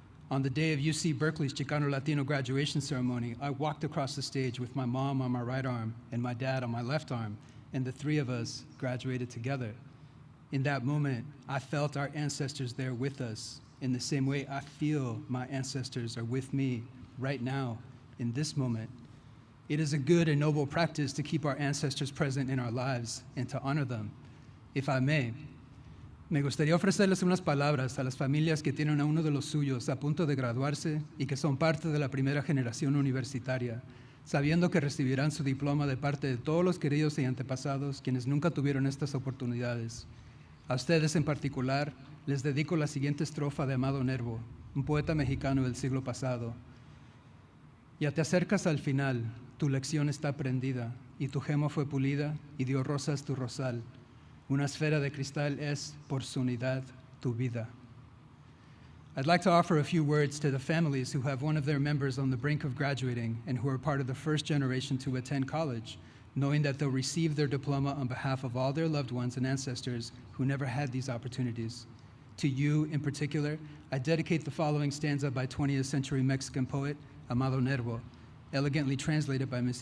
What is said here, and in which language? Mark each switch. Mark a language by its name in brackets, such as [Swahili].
[English] On the day of UC Berkeley's Chicano Latino graduation ceremony, I walked across the stage with my mom on my right arm and my dad on my left arm, and the three of us graduated together. In that moment, I felt our ancestors there with us in the same way I feel my ancestors are with me right now, in this moment. It is a good and noble practice to keep our ancestors present in our lives and to honor them. If I may, [Spanish] me gustaría ofrecerles unas palabras a las familias que tienen a uno de los suyos a punto de graduarse y que son parte de la primera generación universitaria, sabiendo que recibirán su diploma de parte de todos los queridos y antepasados quienes nunca tuvieron estas oportunidades. A ustedes en particular, les dedico la siguiente estrofa de Amado Nervo, un poeta mexicano del siglo pasado. Ya te acercas al final, tu lección está aprendida, y tu gema fue pulida, y dio rosas tu rosal. Una esfera de cristal es, por su unidad, tu vida. [English] I'd like to offer a few words to the families who have one of their members on the brink of graduating and who are part of the first generation to attend college, knowing that they'll receive their diploma on behalf of all their loved ones and ancestors who never had these opportunities. To you, in particular, I dedicate the following stanza by 20th century Mexican poet Amado Nervo, elegantly translated by Ms.